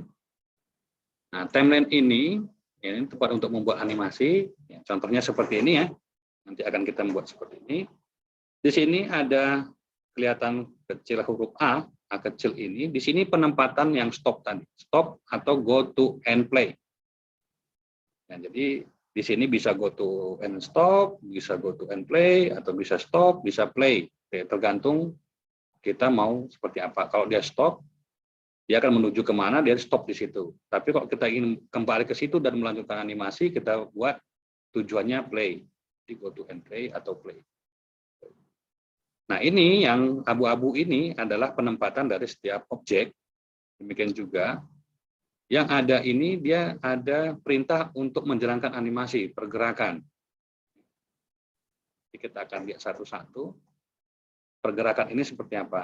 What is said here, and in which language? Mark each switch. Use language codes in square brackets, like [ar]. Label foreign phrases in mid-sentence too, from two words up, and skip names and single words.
[id] Nah, timeline ini tepat untuk membuat animasi. Ya, contohnya seperti ini ya. Nanti akan kita membuat seperti ini. Di sini ada kelihatan kecil huruf A kecil ini. Di sini penempatan yang stop tadi. [en] Stop atau go to and play. [id] Nah, jadi di sini bisa [en] go to and stop, [id] bisa [en] go to and play, [id] atau bisa stop, bisa play. Oke, tergantung kita mau seperti apa. Kalau dia stop, dia akan menuju kemana, dia stop di situ. Tapi kalau kita ingin kembali ke situ dan melanjutkan animasi, kita buat tujuannya play. [en] Di go to and play atau play. [id] Nah, ini yang abu-abu ini adalah penempatan dari setiap objek. Demikian juga yang ada ini dia ada perintah untuk menjalankan animasi, pergerakan. Jadi kita akan lihat satu-satu. Pergerakan ini seperti apa.